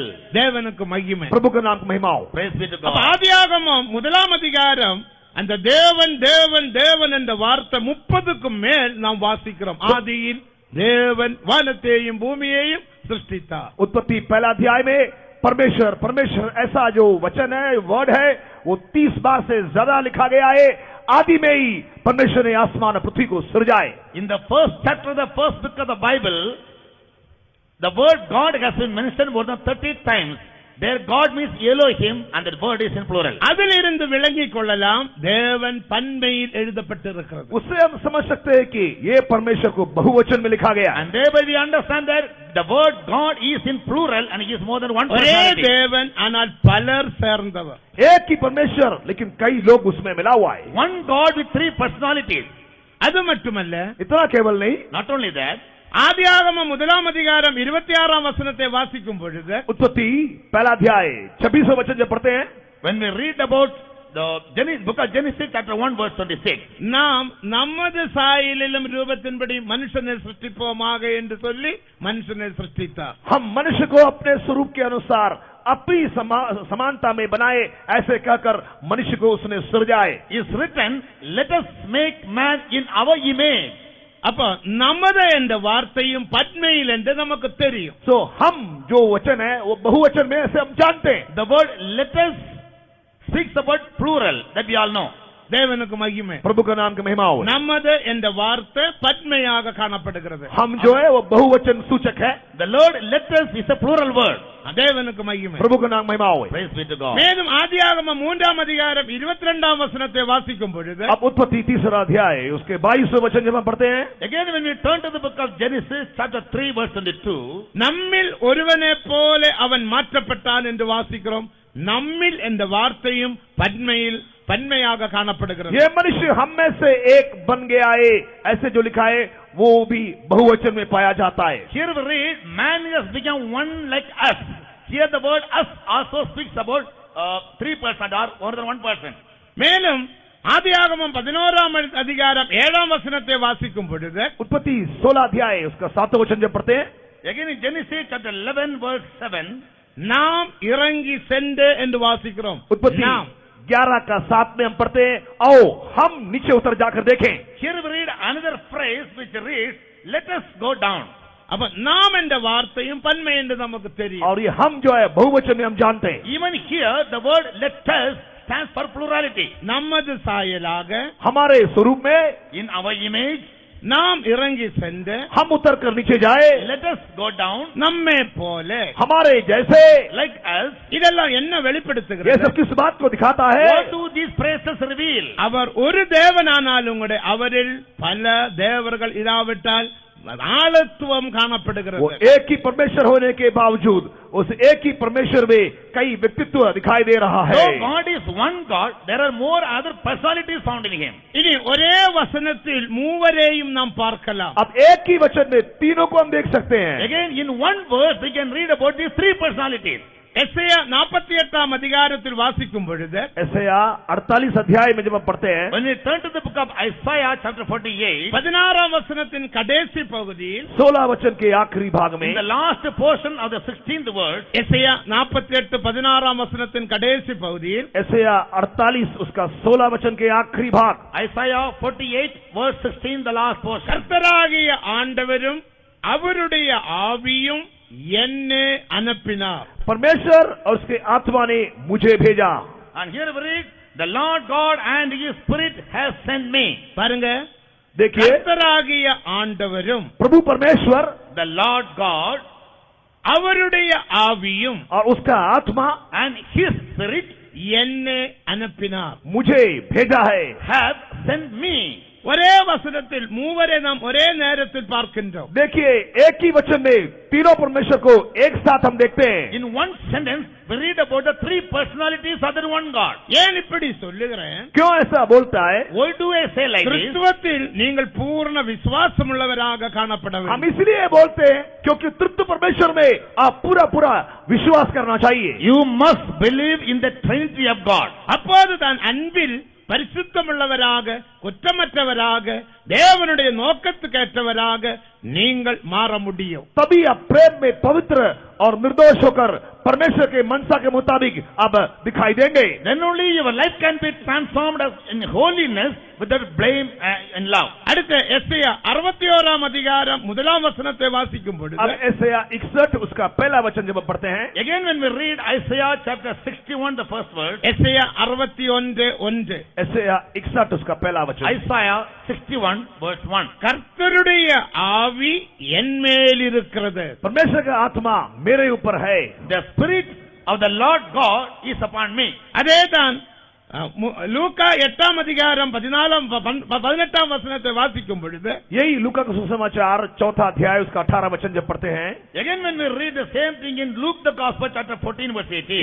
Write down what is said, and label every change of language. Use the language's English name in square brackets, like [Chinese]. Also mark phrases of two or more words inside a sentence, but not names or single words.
[Tamil] தேவனுக்கு மகிமை. [Hindi] प्रभु का नाम महिमा हो. [English] Praise be to [Tamil] அப்ப [English] God. [Tamil] ஆதியாகமம் 1ஆம் அதிகாரம் அந்த தேவன் தேவன் தேவன் என்ற வார்த்தை 30க்கு மேல் நாம் வாசிக்கிறோம். ஆதியில் தேவன் வானத்தையும் பூமியையும் சிருஷ்டித்தார். [Hindi] उत्पत्ति पहला अध्याय में परमेश्वर परमेश्वर ऐसा जो वचन है, वर्ड है, वो 30 बार से ज्यादा लिखा गया है. आदि में ही परमेश्वर ने आसमान और पृथ्वी को सृजाए. [English] In the first chapter of the first book of the Bible, the word God has been mentioned more than 30 times. There God means Elohim and that word is in plural. [Tamil] அதிலிருந்து விளங்கிக் கொள்ளலாம் தேவன் பன்மையில் எழுதப்பட்டிருக்கிறது. [Hindi] उससे हम समझ सकते हैं कि ये परमेश्वर को बहुवचन में लिखा गया है. [English] And thereby we understand that the word God is in plural and he is more than one [Tamil] ஒரே [English] personality. [Tamil] தேவன் ஆனால் பலர் சேர்ந்தவர். [Hindi] एक ही परमेश्वर लेकिन कई लोग उसमें मिला हुआ है. [English] One God with three personalities. [Tamil] அது மட்டுமல்ல, [Hindi] इतना केवल नहीं, [English] Not only that, [Tamil] ஆதியாகமம் 1ஆம் அதிகாரம் 26ஆம் வசனத்தை வாசிக்கும் பொழுது [Hindi] उत्पत्ति पहला अध्याय 26वां वचन जब पढ़ते हैं, [English] when we read about the book of Genesis chapter 1 verse 26, [Tamil] நாம் நமது சாயலிலும் ரூபத்தின்படி மனுஷனை சிருஷ்டிப்போமாக என்று சொல்லி மனுஷனை சிருஷ்டித்தார். [Hindi] हम मनुष्य को अपने स्वरूप के अनुसार अपनी समानता में बनाए, ऐसे कहकर मनुष्य को उसने सृजाए. [English] is written, let us make man in our image. [Tamil] அப்ப நமது என்ற வார்த்தையும் பத்மையில் என்று நமக்கு தெரியும். [Hindi] तो हम जो वचन है वो बहुवचन में ऐसे हम जानते हैं. [English] The word let us speaks about plural, that we all know. [Tamil] தேவனுக்கு மகிமை. [Hindi] प्रभु का नाम की महिमा हो. [Tamil] நமது என்ற வார்த்தை பத்மையாக காணப்படுகிறது. [Hindi] हम जो है वो बहुवचन सूचक है. [English] The Lord let us is a plural word. [Tamil] தேவனுக்கு மகிமை. [Hindi] प्रभु का नाम महिमा हो. [English] Praise be to God. [Tamil] மேலும் ஆதியாகமம் 3ஆம் அதிகாரம் 22ஆம் வசனத்தை வாசிக்கும் பொழுது [Hindi] अब उत्पत्ति 3रा अध्याय उसके 22वें वचन जब हम पढ़ते हैं, [English] Again when we turn to the book of Genesis chapter 3 verse 22, [Tamil] நம்மில் ஒருவனை போல அவன் மாற்றப்பட்டான் என்று வாசிக்கிறோம். நம்மில் என்ற வார்த்தையும் பன்மையாக காணப்படுகிறது. [Hindi] ये मनुष्य हम में से एक बन गया है, ऐसे जो लिखा है वो भी बहुवचन में पाया जाता है. [English] here we read, man has become one like us. Here the word us also speaks about 3% or more than 1%. [Tamil] மேலும் ஆதியாகமம் 11ஆம் அதிகாரம் 7ஆம் வசனத்தை வாசிக்கும் பொழுது [Hindi] उत्पत्ति 16 अध्याय उसका 7वां वचन जब पढ़ते हैं, [English] Again in Genesis chapter 11 verse 7, [Tamil] நாம் இறங்கி சென்று என்று வாசிக்கிறோம். [Hindi] उत्पत्ति [Tamil] நாம் [Hindi] 11 का 7 में हम पढ़ते हैं, आओ हम नीचे उतर जाकर देखें. [English] here we read another phrase which reads, let us go down. [Tamil] அப்ப நாம் என்ற வார்த்தையும் பன்மை என்று நமக்கு தெரியும். [Hindi] और ये हम जो है बहुवचन में हम जानते हैं. [English] Even here the word let us stands for plurality. [Tamil] நமது சாயலாக [Hindi] हमारे स्वरूप में [English] In our image, [Tamil] நாம் இறங்கி சென்று [Hindi] हम उतर कर नीचे जाए, [English] let us go down [Tamil] நம்மை போல [Hindi] हमारे जैसे. [English] like us. [Tamil] இதெல்லாம் என்ன [Hindi] ये [Tamil] வெளிப்படுத்துகிறது? [Hindi] सब किस बात को दिखाता है? [English] What do these phrases reveal? [Tamil] அவர் ஒரு தேவனானாலும் கூட அவரில் பல தேவர்கள் இராவிட்டால் ஆளத்துவம் காணப்படுகிறது. [Hindi] वो एक ही परमेश्वर होने के बावजूद उस एक ही परमेश्वर में कई व्यक्तित्व दिखाई दे रहा है. [English] Though God is one God, there are more other personalities found in Him. [Tamil] இனி ஒரே வசனத்தில் மூவரையும் நாம் பார்க்கலாம். [Hindi] अब एक ही वचन में तीनों को हम देख सकते हैं. [English] Again, in one verse, we can read about these three personalities. [Tamil] எசேயா 48ஆம் அதிகாரத்தில் வாசிக்கும் பொழுது [Hindi] ऐसा 48 अध्याय में जब हम पढ़ते हैं, [English] When we turn to the book of Isaiah chapter 48, [Tamil] 16ஆம் வசனத்தின் கடைசி பகுதியில் [Hindi] 16 वचन के आखिरी भाग में, [English] in the last portion of the 16th verse, [Tamil] எசேயா 48:16ஆம் வசனத்தின் கடைசி பகுதியில் [Hindi] ऐसा 48 उसका 16 वचन के आखिरी भाग, [English] Isaiah 48 verse 16, the last portion. [Tamil] கர்த்தராகிய ஆண்டவரும் அவருடைய ஆவியும் என்னை அனுப்பினார். [Hindi] परमेश्वर और उसके आत्मा ने मुझे भेजा. [English] And here we read, the Lord God and His Spirit has sent me. [Tamil] பாருங்க, [Hindi] देखिए, [Tamil] கர்த்தராகிய ஆண்டவரும் [Hindi] प्रभु परमेश्वर [English] The Lord God [Tamil] அவருடைய ஆவியும் [Hindi] और उसका आत्मा [English] and His Spirit [Tamil] என்னை அனுப்பினார். [Hindi] मुझे भेजा है. [English] have sent me. [Tamil] ஒரே வசனத்தில் மூவரை நாம் ஒரே நேரத்தில் பார்க்கின்றோம். [Hindi] देखिए एक ही वचन में तीनों परमेश्वर को एक साथ हम देखते हैं. [English] In one sentence, we read about the three personalities of the one God. [Tamil] ஏன் இப்படி சொல்லுகிறேன்? [Hindi] क्यों ऐसा बोलता है? [English] Why do I say like this? [Tamil] கிறிஸ்துவத்தில் நீங்கள் பூர்ண விசுவாசம் உள்ளவராக காணப்பட [Hindi] हम [Tamil] வேண்டும். [Hindi] इसलिए बोलते हैं क्योंकि तृतीय परमेश्वर में आप पूरा पूरा विश्वास करना चाहिए. [English] You must believe in the Trinity of God. [Tamil] அப்போதுதான் அன்பில் பரிசுத்தமுள்ளவராக குற்றமற்றவராக தேவனுடைய நோக்கத்துக்கேற்றவராக நீங்கள் மாற முடியும். [Hindi] तभी आप प्रेम में पवित्र और निर्दोष होकर परमेश्वर के मनसा के मुताबिक अब दिखाई देंगे. [English] Then only your life can be transformed in holiness without blame and love. [Tamil] அடுத்த எஸ்ஐயா 61 அதிகாரம் 1 வசனத்தை வாசிக்கும் பொழுது [Hindi] अब यशायाह 61 उसका पहला वचन जब पढ़ते हैं, [English] Again when we read Isaiah chapter 61, the first verse, [Tamil] எஸ்ஐயா 61:1 [Hindi] यशायाह 61 उसका पहला वचन. [English] Isaiah 61 verse 1. [Tamil] கர்த்தருடைய ஆவி என்மேல் இருக்கிறது. [Hindi] परमेश्वर का आत्मा मेरे ऊपर है. [English] The Spirit of the Lord God is upon me. [Tamil] அதேதான் லூக்கா 8 அதிகாரம் 18 வசனத்தை வாசிக்கும் பொழுது [Hindi] यही लूका का सुसमाचार 4 अध्याय उसका 18 वचन जब पढ़ते हैं, [English] Again when we read the same thing in Luke the Gospel chapter 14 verse 18.